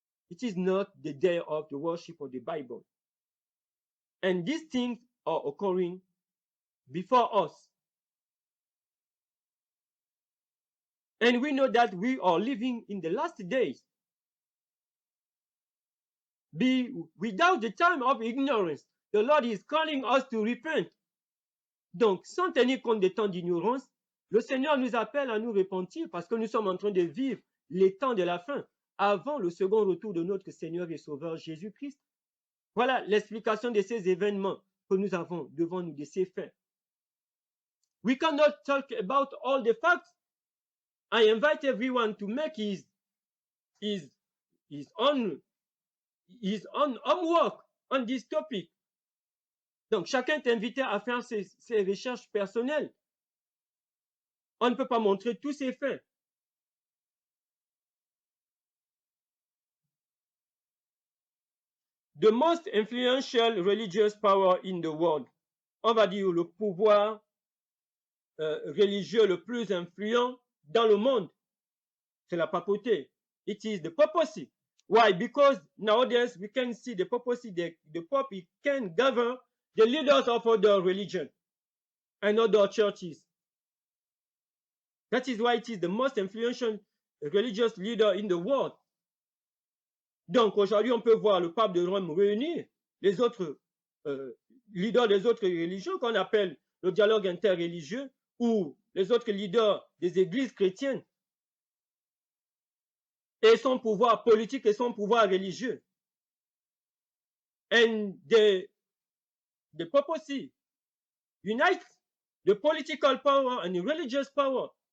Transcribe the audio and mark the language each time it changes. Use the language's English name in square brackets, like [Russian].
[English] It is not the day of the worship of the Bible. And these things are occurring before us. And we know that we are living in the last days. Without the time of ignorance, the Lord is calling us to repent. [French] Donc, sans tenir compte des temps d'ignorance, le Seigneur nous appelle à nous repentir parce que nous sommes en train de vivre les temps de la fin avant le second retour de notre Seigneur et Sauveur Jésus-Christ. Voilà l'explication de ces événements que nous avons devant nous, de ces faits. [English] We cannot talk about all the facts. I invite everyone to make his own homework on this topic. [French] Donc, chacun est invité à faire ses recherches personnelles. On ne peut pas montrer tous ces faits. [English] The most influential religious power in the world. [French] On va dire le pouvoir religieux le plus influent dans le monde. C'est la papauté. [English] It is the papacy. Why? Because nowadays we can see the papacy, the Pope, he can govern the leaders of other religion and other churches. That is why it is the most influential religious leader in the world. [French] Donc aujourd'hui, on peut voir le pape de Rome réunir les autres leaders des autres religions qu'on appelle le dialogue interreligieux, ou les autres leaders des églises chrétiennes, et son pouvoir politique et son pouvoir religieux. [English] And the papacy unites the political power and the religious power.